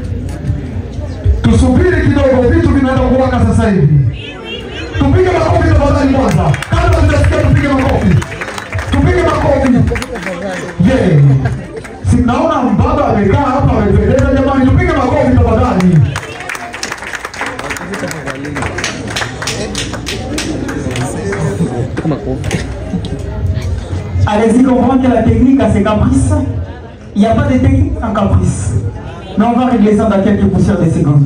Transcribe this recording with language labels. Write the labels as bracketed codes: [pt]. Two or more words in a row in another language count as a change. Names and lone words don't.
[sw] Tusubiri kidogo, vitu vinaenda kuwaka sasa hivi. Tupige makofi tafadhali. tafadhali kwanza. Kabla mtasikia tupige makofi. Tupige makofi. Yeah. Sinaona mbaba amekaa hapa amependeza jamani, tupige makofi tafadhali. [fr] Allez-y comprendre que la technique a ses caprices. Il n'y a pas de technique sans caprice. Mais on va régler ça dans quelques poussières de secondes.